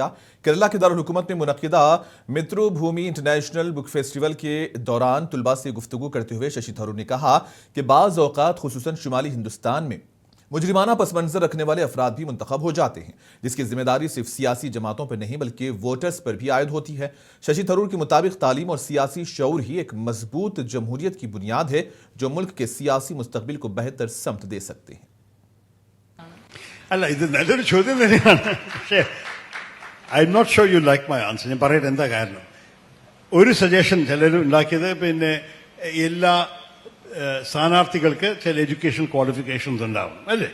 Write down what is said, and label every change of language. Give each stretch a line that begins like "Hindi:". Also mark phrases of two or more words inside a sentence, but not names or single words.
Urdu: کیرلا کے دارالحکومت میں منعقدہ متروبھومی انٹرنیشنل بک فیسٹیول کے دوران طلبہ سے گفتگو کرتے ہوئے ششی تھرور نے کہا کہ بعض اوقات خصوصاً شمالی ہندوستان میں مجرمانہ پس منظر رکھنے والے افراد بھی منتخب ہو جاتے ہیں، جس کی ذمہ داری صرف سیاسی جماعتوں پر نہیں بلکہ ووٹرز پر بھی عائد ہوتی ہے. ششی تھرور کے مطابق تعلیم اور سیاسی شعور ہی ایک مضبوط جمہوریت کی بنیاد ہے جو ملک کے سیاسی مستقبل کو بہتر سمت دے سکتے ہیں.
Malayalam: അല്ല, ഇത് നല്ലൊരു ചോദ്യം തന്നെയാണ്. പക്ഷേ
English: I am not sure you like my answer.
Malayalam: ഞാൻ പറയട്ടെ എന്താ കാരണം. ഒരു സജഷൻ ചിലർ ഉണ്ടാക്കിയത് പിന്നെ എല്ലാ സ്ഥാനാർത്ഥികൾക്ക് ചില
English: education qualifications
Malayalam: ഉണ്ടാവും അല്ലേ.